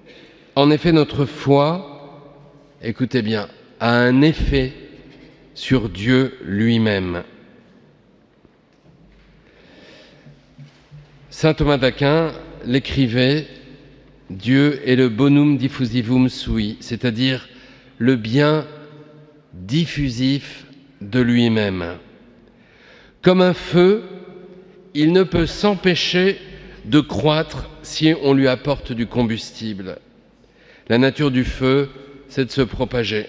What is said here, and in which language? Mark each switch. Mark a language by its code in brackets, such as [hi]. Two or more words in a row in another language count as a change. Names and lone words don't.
[fr] En effet, notre foi écoutez bien, a un effet sur Dieu lui-même. Saint Thomas d'Aquin l'écrivait: Dieu est le [la] bonum diffusivum sui, [fr] c'est-à-dire le bien diffusif de lui-même. Comme un feu, il ne peut s'empêcher de croître si on lui apporte du combustible. La nature du feu, c'est de se propager.